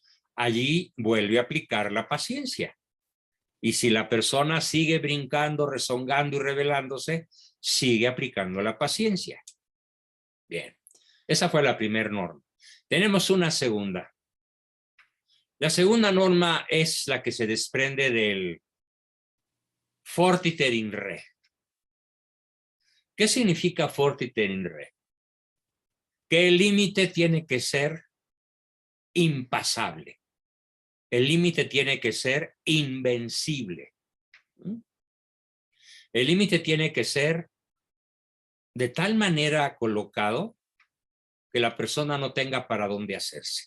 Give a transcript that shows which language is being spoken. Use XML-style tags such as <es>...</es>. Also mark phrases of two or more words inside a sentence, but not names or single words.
<es>Allí vuelve a aplicar la paciencia. Y si la persona sigue brincando, rezongando y rebelándose, sigue aplicando la paciencia. Bien, esa fue la primera norma. Tenemos una segunda. La segunda norma es la que se desprende del</es> <la>fortiter in re.</la> <es>¿Qué significa</es> <la>fortiter in re?</la> <es>Que el límite tiene que ser impasable. El límite tiene que ser invencible. El límite tiene que ser de tal manera colocado que la persona no tenga para dónde hacerse.</es>